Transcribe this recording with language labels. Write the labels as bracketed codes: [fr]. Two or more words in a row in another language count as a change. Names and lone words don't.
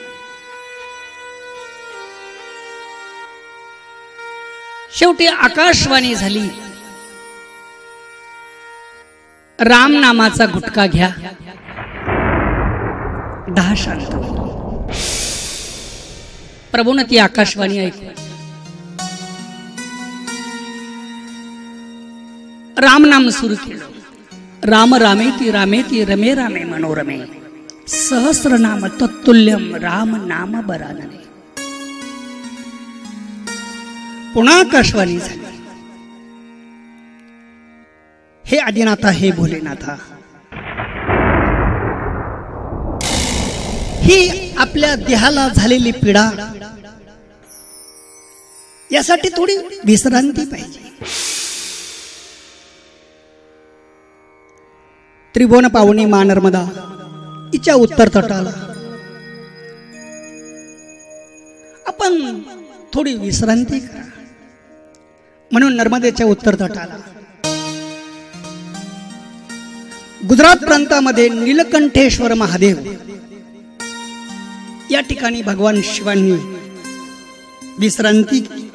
[mr] शेवटी आकाशवाणी झाली, राम नामाचा गुटखा घ्या. 10 शांत. प्रभूने ती आकाशवाणी ऐकली. राम नाम सुरू केलं. [sa] राम रामेती रामेती रमे रामे मनोरमे सहस्रनाम तत्तुल्यम राम नाम बरानने. [mr] पुन्हा आकाशवाणी झाली. हे आदिनाथा, हे भोलेनाथा, ही आपल्या देहाला झालेली पीडा, यासाठी थोडी विश्रांती पाहिजे. त्रिभुवन पावनी मा नर्मदा हिच्या उत्तर तटाला आपण थोडी विश्रांती करा. म्हणून नर्मदेच्या उत्तर तटाला गुजरात प्रांतामध्ये नीलकंठेश्वर महादेव या ठिकाणी भगवान शिवांनी विश्रांती केली.